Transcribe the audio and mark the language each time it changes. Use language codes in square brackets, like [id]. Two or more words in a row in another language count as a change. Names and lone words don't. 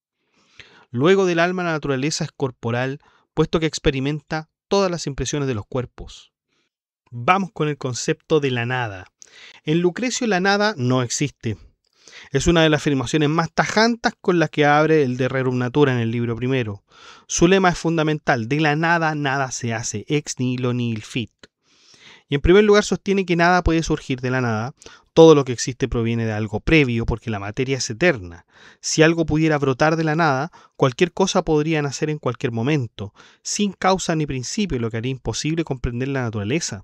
[es] Luego del alma la naturaleza es corporal, puesto que experimenta todas las impresiones de los cuerpos. Vamos con el concepto de la nada. En Lucrecio la nada no existe. Es una de las afirmaciones más tajantes con las que abre el De Rerum Natura en el libro primero. Su lema es fundamental: de la nada nada se hace, [la] ex nihilo nihil fit. [es] Y en primer lugar sostiene que nada puede surgir de la nada. Todo lo que existe proviene de algo previo, porque la materia es eterna. Si algo pudiera brotar de la nada, cualquier cosa podría nacer en cualquier momento, sin causa ni principio, lo que haría imposible comprender la naturaleza.